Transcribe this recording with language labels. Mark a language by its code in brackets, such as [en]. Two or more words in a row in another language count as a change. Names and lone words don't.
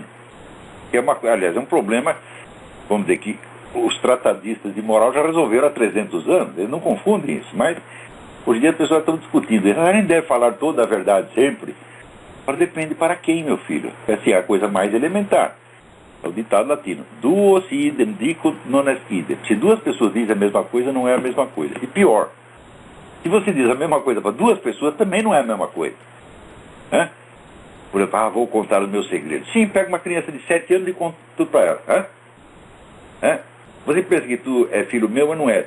[pt] Que é aliás, é um problema, vamos dizer, que os tratadistas de moral já resolveram há 300 anos. Eles não confundem isso, mas hoje em dia as pessoas estão discutindo. Eles nem devem falar toda a verdade sempre. Mas depende para quem, meu filho. Essa é a coisa mais elementar. É o ditado latino. [la] Duo si idem dicunt non est idem. [pt] Se duas pessoas dizem a mesma coisa, não é a mesma coisa. E pior, se você diz a mesma coisa para duas pessoas, também não é a mesma coisa. Né? Por exemplo, vou contar os meus segredos. Sim, pega uma criança de 7 anos e conta tudo para ela. Você pensa que tu é filho meu, mas não é.